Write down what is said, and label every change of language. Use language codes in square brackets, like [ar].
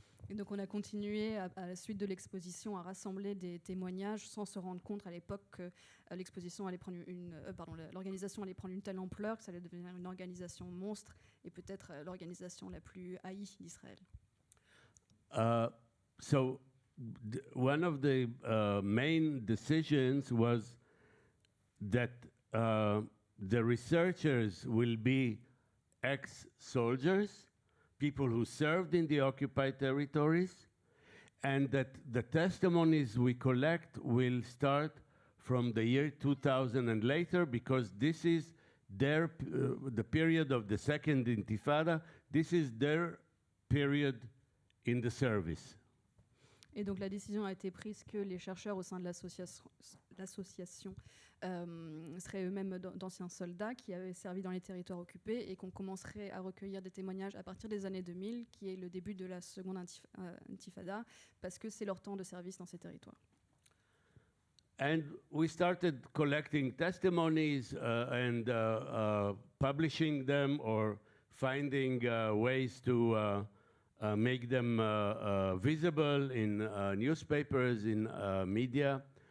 [fr] Et donc on a continué à la suite de l'exposition à rassembler des témoignages sans se rendre compte à l'époque que l'exposition allait prendre l'organisation allait prendre une telle ampleur que ça allait devenir une organisation monstre et peut-être l'organisation la plus haïe d'Israël. [en] So one of the main decisions was that the researchers will be ex-soldiers, people who served in the occupied territories, and that the testimonies we collect will start from the year 2000 and later, because this is their the period of the Second Intifada. This is their period in the service. [fr] Et donc la décision a été prise que les chercheurs au sein de l'association seraient eux-mêmes d'anciens soldats qui avaient servi dans les territoires occupés et qu'on commencerait à recueillir des témoignages à partir des années 2000, qui est le début de la seconde intifada, parce que c'est leur temps de service dans ces territoires. [en] And we started collecting testimonies and publishing them, or finding ways to make them visible in newspapers, in media.